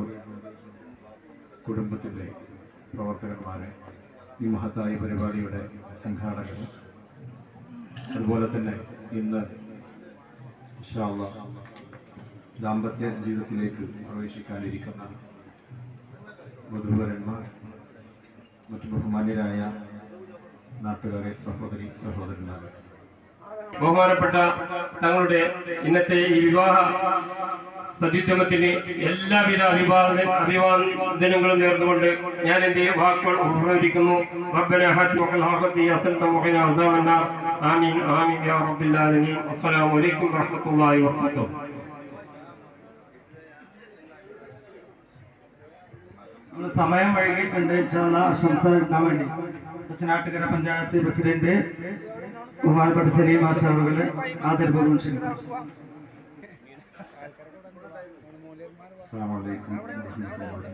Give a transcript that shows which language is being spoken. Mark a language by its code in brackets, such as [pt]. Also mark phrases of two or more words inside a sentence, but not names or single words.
[ml] കുടുംബത്തിൻ്റെ പ്രവർത്തകന്മാരെ, ഈ മഹത്തായ പരിപാടിയുടെ സംഘാടകർ, അതുപോലെ തന്നെ ഇന്ന് [ar] إن شاء الله [ml] ദാമ്പത്യ ജീവിതത്തിലേക്ക് പ്രവേശിക്കാനിരിക്കുന്ന വധൂവരന്മാർ, മറ്റു ബഹുമാന്യരായ നാട്ടുകാരെ, സഹോദരന്മാരെ, ബഹുമാനപ്പെട്ട തങ്ങളുടെ ഇന്നത്തെ ഈ വിവാഹ സതീത്വത്തിന് എല്ലാവിധ അഭിവാദനങ്ങളും നേർന്നുകൊണ്ട് ഞാൻ എന്റെ വാക്കുകൾ ഉപസംഹരിക്കുന്നു. [ar] ربنا آتنا في الآخرة حسنة وقنا عذاب النار آمين آمين يا رب العالمين. السلام عليكم ورحمة الله وبركاته. [ml] സമയം വൈകിട്ടുണ്ട്. സംസാരിക്കാൻ വേണ്ടി തച്ചനാട്ടുകര പഞ്ചായത്ത് പ്രസിഡന്റ് ബഹുമാനപ്പെട്ട സലീം മാസ്റ്റർ അവരുടെ ആദരപൂർവ്വം ക്ഷണിക്കുന്നു. [ar] السلام عليكم ورحمة الله.